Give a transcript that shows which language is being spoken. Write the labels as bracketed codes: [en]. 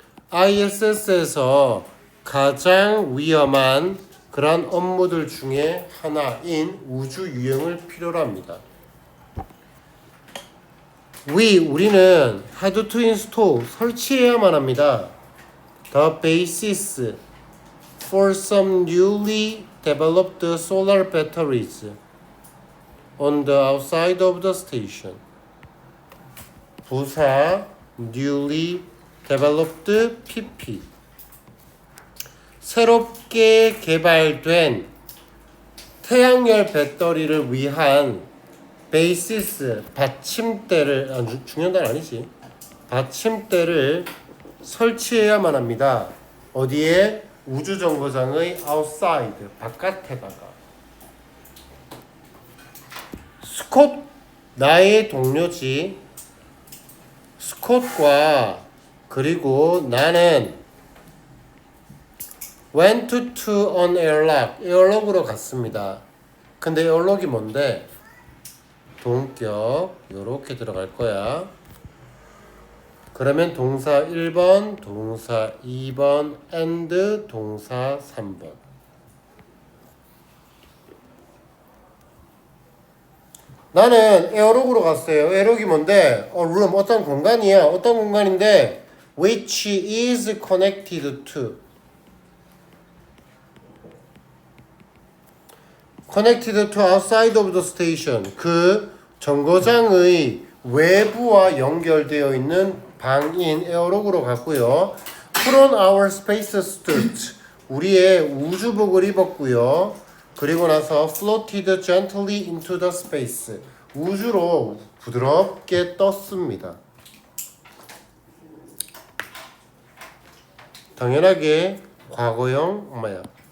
[ko] ISS에서 가장 위험한 그러한 업무들 중에 하나인 우주 유형을 필요로 합니다. 우리는 [en] had to install, [ko] 설치해야만 합니다. [en] The basis for some newly developed solar batteries on the outside of the station. [ko] 부사 [en] newly developed PP. [ko] 새롭게 개발된 태양열 배터리를 위한 베이시스, 받침대를, 중요한 단 아니지. 받침대를 설치해야만 합니다. 어디에? 우주정거장의 outside, 바깥에다가. 스콧, 나의 동료지. 스콧과 그리고 나는 [en] went to an airlock, [ko] 에어록으로 갔습니다. 근데 에어록이 뭔데? 동격 요렇게 들어갈 거야. 그러면 동사 1번, 동사 2번, and 동사 3번. 나는 에어록으로 갔어요. 에어록이 뭔데? room, 어떤 공간이야. 어떤 공간인데 [en] which is connected to. connected to outside of the station. [ko] 그 정거장의 외부와 연결되어 있는 방인 에어록으로 갔고요. [en] put on our space suit. [ko] 우리의 우주복을 입었고요. 그리고 나서 [en] floated gently into the space. [ko] 우주로 부드럽게 떴습니다. 당연하게 과거형 엄마야.